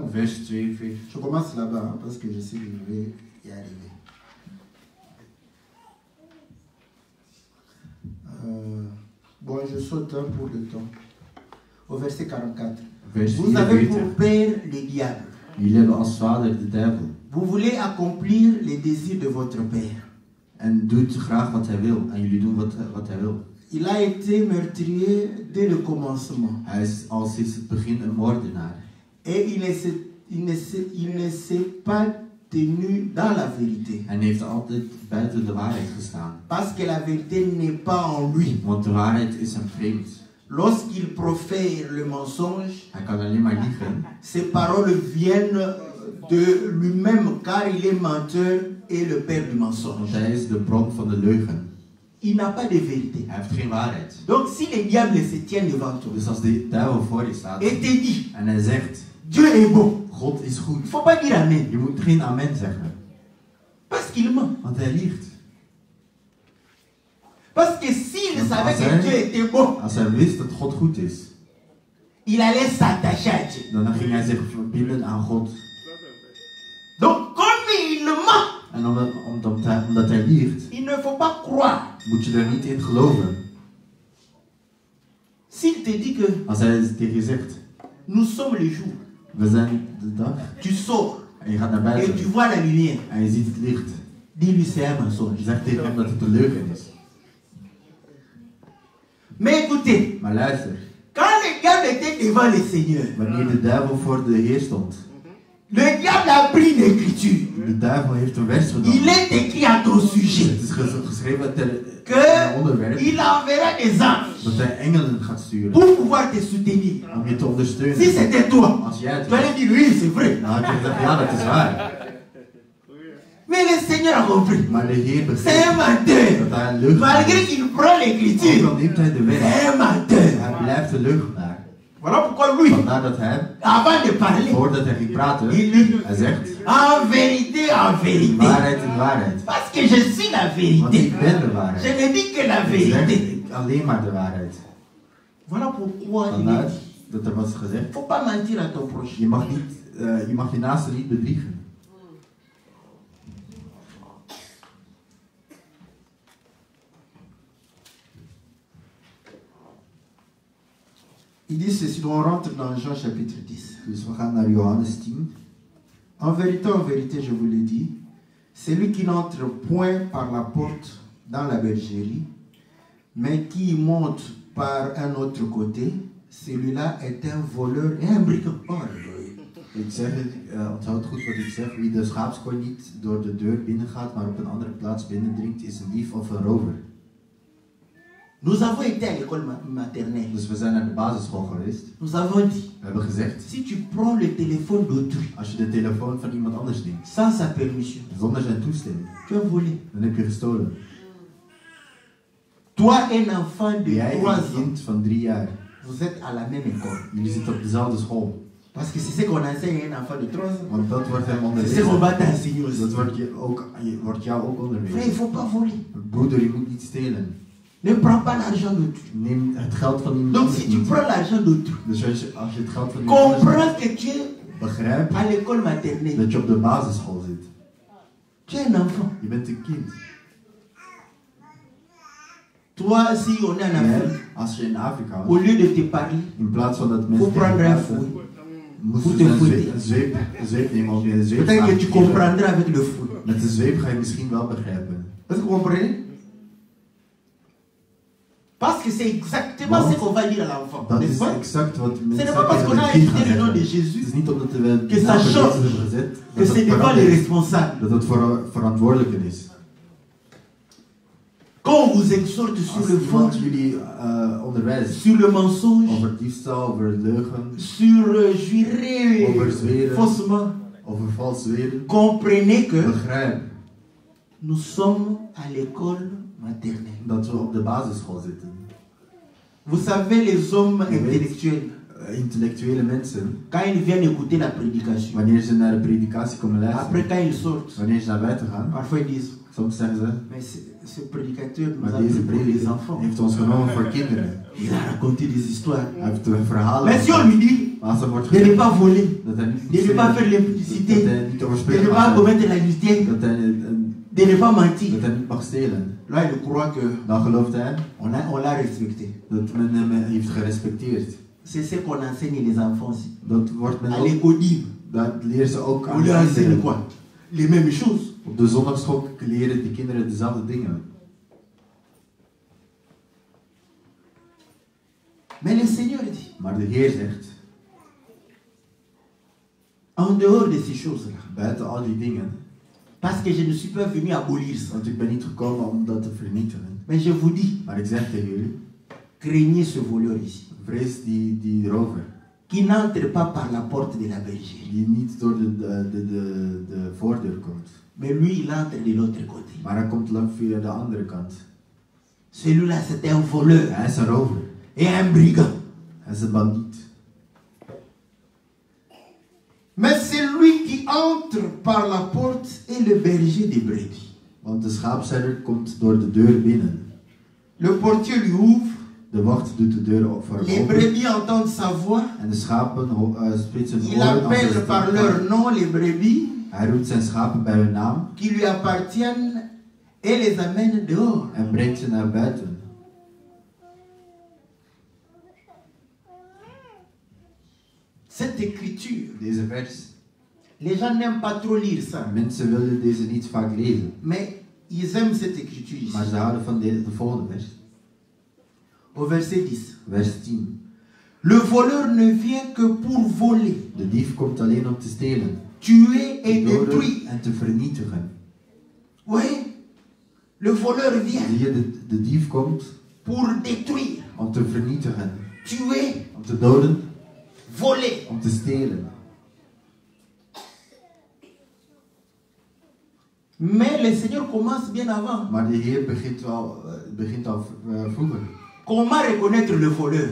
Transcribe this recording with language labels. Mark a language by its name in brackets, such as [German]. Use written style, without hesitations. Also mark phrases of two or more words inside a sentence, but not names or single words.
[French] Vers 42. je commence là-bas hein, parce que je sais que je vais y arriver. Bon, je saute un pour le temps. Au verset 44. Vers Vous avez 44. pour père le diable. [Dutch] Jullie hebben als vader de duivel. [French] Vous voulez accomplir les désirs de votre père. [Dutch] En doet graag wat hij wil. En jullie doen wat hij wil. [French] Il a été meurtrier dès le commencement. [Dutch] Hij is al sinds het begin een moordenaar. [French] Et il ne s'est pas tenu dans la vérité. [Dutch] Hij heeft altijd buiten de waarheid gestaan. [French] Parce que la vérité n'est pas en lui. [Dutch] Want de waarheid is hem vreemd. [French] Lorsqu'il profère le mensonge, [Dutch] Hij kan alleen maar liegen. [French] ses paroles viennent de lui-même car il est menteur et le père du [Dutch] Want [French] mensonge. [Dutch] hij is de bron van de leugen. [French] Il n'a pas de vérité. [Dutch] Hij heeft geen waarheid. [French] Donc si le diable se tient devant toi [Dutch] Dus als de duivel voor je staat [French] et te dit, [Dutch] en hij zegt, [French] Dieu est bon, [Dutch] God is [French] il [Dutch] goed. [French] ne faut pas dire amen. [Dutch] Je moet geen amen zeggen. [French] Parce qu'il ment. [Dutch] Want hij liegt. [French] Parce que s'il [Dutch] Want [French] savait [Dutch] als [French] que Dieu [Dutch] hij, [French] était bon, [Dutch] als hij wist dat God goed is, [French] il allait s'attacher à Dieu. [Dutch] dan ging hij zich verbinden aan God. [French] Donc comme il ment, [Dutch] En omdat hij liegt, [French] il ne faut pas croire. [Dutch] moet je er niet in geloven. [French] S'il te dit que [Dutch] Als hij tegen je zegt, [French] nous sommes le jour, [Dutch] we zijn de dag, [French] tu sors [Dutch] en je gaat naar [French] et tu [Dutch] buiten, [French] vois la lumière, [Dutch] en je ziet het licht, [French] dis-lui c'est un mensonge. [Dutch] je zegt tegen hem dat het een leugen is. [French] Mais écoutez, [Dutch] Maar luister, [French] quand le diable était devant le Seigneur, [Dutch] wanneer de duivel voor de Heer stond, [French] le diable a pris l'écriture. [Dutch] de duivel heeft een vers [French] Il [Dutch] genomen. [French] est écrit à ton sujet [Dutch] Het is geschreven ter een onderwerp [French] qu'il enverra des anges [Dutch] dat hij engelen gaat sturen [French] pour pouvoir te soutenir. [Dutch] om je te [French] Si [Dutch] ondersteunen. [French] c'était toi, [Dutch] Als jij het [French] tu allais dire oui, c'est vrai. [Dutch] dan had je gezegd, ja, dat is waar. [French] Mais le Seigneur a compris. [Dutch] Maar de Heer [French] C'est un [Dutch] begrijpt [French] menteur. [Dutch] dat hij een leugenaar [French] Malgré [Dutch] is. [French] qu'il prend [Dutch] Ook [French] l'écriture, [Dutch] al neemt hij de weg, [French] c'est un menteur. [Dutch] hij blijft een leugenaar. [French] Voilà pourquoi lui, [Dutch] Vandaar dat hij, [French] avant de parler, [Dutch] voordat hij ging praten, [French] il dit [Dutch] hij zegt, [French] en vérité, en vérité. [Dutch] waarheid in waarheid. [French] Parce que je suis la [Dutch] Want [French] vérité. [Dutch] ik ben de [French] Je [Dutch] waarheid. [French] ne dis que la [Dutch] Ik [French] vérité. [Dutch] zeg alleen maar de waarheid. [French] Voilà pourquoi il [Dutch] Vandaar [French] dit, [Dutch] dat er was gezegd, [French] faut pas mentir à ton prochain. [Dutch] je mag je naaste niet bedriegen. [French] Il dit ceci, on rentre dans Jean chapitre 10. [Dutch] Dus we gaan naar Johannes 10. [French] En vérité, je vous le dis, celui qui n'entre point par la porte dans la bergerie, mais qui monte par un autre côté, celui-là est un voleur et un brigand. Oh, [Dutch] Ik zeg het, onthoud goed wat ik zeg. Wie de schaapskooi niet door de deur binnengaat, maar op een andere plaats binnendringt, is een dief of een rover. [French] Nous avons été à l'école maternelle. [Dutch] Dus we zijn naar de basisschool geweest. [French] Nous avons dit, [Dutch] We hebben gezegd, [French] si tu prends le téléphone d'autrui [Dutch] als je de telefoon van iemand anders neemt, [French] sans sa permission, [Dutch] zonder zijn toestemming, [French] tu as volé. [Dutch] dan heb je gestolen. [French] Toi, un enfant de [Dutch] Jij, [French] 3 [Dutch] een [French] ans, [Dutch] kind van 3 jaar, [French] vous êtes à la même école. [Dutch] jullie zitten op dezelfde school. [French] Parce que c'est ce qu'on enseigne à un enfant de 3 ans. [Dutch] Want dat wordt hem [French] C'est ce qu'on [Dutch] onderwezen. [French] va t'enseigner aussi. [Dutch] Dat wordt jou ook [French] Frère, il ne [Dutch] onderwezen. [French] faut pas voler. [Dutch] Broeder, je moet niet stelen. [French] Ne prends pas l'argent d'autrui. [Dutch] Neem het geld van iemand [French] Donc [Dutch] anders [French] si tu [Dutch] niet. [French] prends l'argent d'autrui, [Dutch] Dus als je het geld van iemand anders [French] comprends que tu es [Dutch] begrijpt [French] à l'école maternelle. [Dutch] dat je op de basisschool zit. [French] Tu es un enfant. [Dutch] Je bent een kind. [French] Toi, si on est en [Dutch] Jij, [French] Afrique, [Dutch] als je in Afrika [French] au [Dutch] was, [French] lieu de te parler, [Dutch] in plaats van dat [French] faut [Dutch] mensen [French] prendre un [Dutch] praten, [French] fouet. [Dutch] moest [French] Faut [Dutch] je [French] te [Dutch] een [French] fouetter. [Dutch] zweep nemen of je een zweep [French] Peut-être que tu [Dutch] geven. [French] comprendras avec le fouet. [Dutch] Met de zweep ga je misschien wel begrijpen. [French] Est-ce que vous comprenez? Parce que c'est exactement [Dutch] Want [French] ce qu'on va dire à l'enfant. [Dutch] Dat [French] N'est-ce [Dutch] is [French] pas? [Dutch] exact wat [French] Ce [Dutch] mensen [French] n'est pas parce [Dutch] tegen [French] qu'on a [Dutch] het kind gaan [French] étudié le nom de [Dutch] zeggen. Het [French] Jésus [Dutch] is niet omdat we [French] que [Dutch] de [French] ça [Dutch] naam van [French] change. [Dutch] Jezus hebben gezet, [French] que c'est devant les responsables. [Dutch] dat het verantwoordelijker is. [French] Quand on vous exhorte sur [Dutch] Als [French] le [Dutch] iemand [French] faux, [Dutch] jullie onderwijst [French] sur le mensonge, [Dutch] over diefstal, over leugen, [French] sur jurer [Dutch] over zweren, [French] faussement, [Dutch] over vals zweren, [French] comprenez que [Dutch] begrijp [French] nous sommes à l'école maternelle. [Dutch] dat we op de basisschool zitten. [French] Vous savez, les hommes intellectuels, [Dutch] intellectuele mensen, [French] quand ils viennent écouter la prédication, [Dutch] wanneer ze naar de predikatie komen [French] après [Dutch] luisteren, [French] quand ils sortent, [Dutch] wanneer ze naar buiten gaan, [French] parfois ils disent, [Dutch] soms zeggen ze, [French] mais ce prédicateur nous [Dutch] maar [French] a [Dutch] deze [French] pris pour des [Dutch] prediker [French] enfants. [Dutch] heeft ons genomen voor kinderen. [French] Il a raconté des histoires. [Dutch] Hij heeft verhalen. [French] Mais si on lui dit [Dutch] Maar als er wordt [French] de ne [Dutch] gezegd [French] pas voler, [Dutch] dat hij niet [French] de [Dutch] moet [French] ne pas faire [Dutch] stelen, dat [French] l'impudicité, [Dutch] hij niet [French] de ne [Dutch] overspringen [French] pas [Dutch] mag [French] commettre [Dutch] zijn, [French] l'adultère, [Dutch] dat hij [French] de ne pas mentir. [Dutch] dat hij niet mag stelen, [French] Là, il croit que [Dutch] dan gelooft hij [French] on l'a respecté. [Dutch] dat men hem heeft gerespecteerd. [French] C'est ce qu'on enseigne les enfants aussi. [Dutch] Dat wordt men [French] À [Dutch] ook, [French] l'école libre, [Dutch] dat leren ze ook [French] on [Dutch] aan de [French] leur enseigne [Dutch] kinderen. [French] quoi? Les mêmes choses. [Dutch] Op de zondagschool leren de kinderen dezelfde dingen. [French] Mais le Seigneur dit, [Dutch] Maar de Heer zegt, [French] en dehors de ces choses-là, [Dutch] buiten al die dingen, [French] parce que je ne suis pas venu abolir ça, [Dutch] want ik ben niet gekomen om dat te vernietigen. [French] mais je vous dis, [Dutch] Maar ik zeg tegen jullie, [French] craignez ce voleur ici, [Dutch] vrees die rover, [French] qui n'entre pas par la porte de la bergerie, [Dutch] die niet door de voordeur komt. [French] mais lui, il entre de l'autre côté. [Dutch] Maar hij komt lang via de andere kant. [French] Celui-là, c'est un voleur [Dutch] Hij is een rover. [French] et un brigand. [Dutch] Hij is een bandiet. [French] Mais celui qui entre par la porte est le berger des brebis. [Dutch] Want de schaapsherder komt door de deur binnen. [French] Le portier lui ouvre, [Dutch] De wacht doet de deur op voor [French] les [Dutch] hem open. [French] brebis entendent sa voix, [Dutch] En de schapen spitsen hun [French] il [Dutch] oren als [French] appelle [Dutch] ze [French] par [Dutch] stem [French] leur [Dutch] horen. [French] nom les brebis [Dutch] Hij roept zijn schapen bij hun naam [French] qui lui appartiennent et les amène dehors. [Dutch] en brengt ze naar buiten. [French] Cette écriture, [Dutch] Deze vers. [French] les gens n'aiment pas trop lire ça, [Dutch] Mensen willen deze niet vaak lezen. [French] mais ils aiment cette écriture ici. [Dutch] Maar ze houden van de volgende vers. [French] Au verset 10. [Dutch] Vers 10. [French] Le voleur ne vient que pour voler, [Dutch] De dief komt alleen om te stelen, [French] tuer et [Dutch] doden [French] détruire. [Dutch] en te vernietigen. [French] Oui, le voleur vient [Dutch] Zie je, de dief komt [French] pour détruire, [Dutch] om te vernietigen, [French] tuer, [Dutch] om te doden, [French] voler. [Dutch] om te stelen. [French] Mais le Seigneur commence bien avant. [Dutch] Maar de Heer begint al vroeger. [French] Comment reconnaître le voleur?